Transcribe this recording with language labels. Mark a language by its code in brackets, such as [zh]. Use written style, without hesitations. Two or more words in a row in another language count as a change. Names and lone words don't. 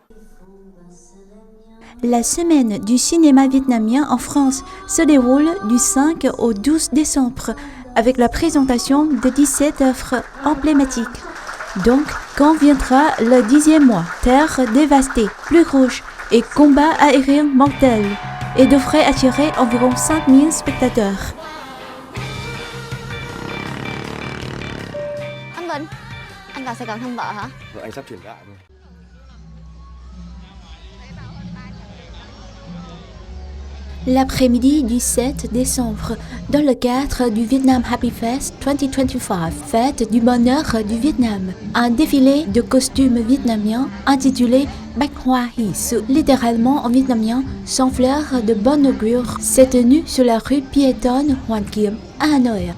[fr] La semaine du cinéma vietnamien en France se déroule du 5 au 12 décembre avec la présentation de 17 œuvres emblématiques. Donc, quand viendra le 10e mois, Terre dévastée, Plus rouge et Combat aérien mortel, et devrait attirer environ 5000 spectateurs. [vi] Anh Vinh, anh vào Sài Gòn thăm vợ hả? Vợ anh sắp chuyển gạo rồi. [fr] L'après-midi du 7 décembre, dans le cadre du Vietnam Happy Fest 2025, fête du bonheur du Vietnam, un défilé de costumes vietnamiens intitulé Bách Hoa Hỷ Sự, littéralement en vietnamien, sans fleurs de bonne augure, s'est tenu sur la rue piétonne Hoàn Kiếm à Hanoï.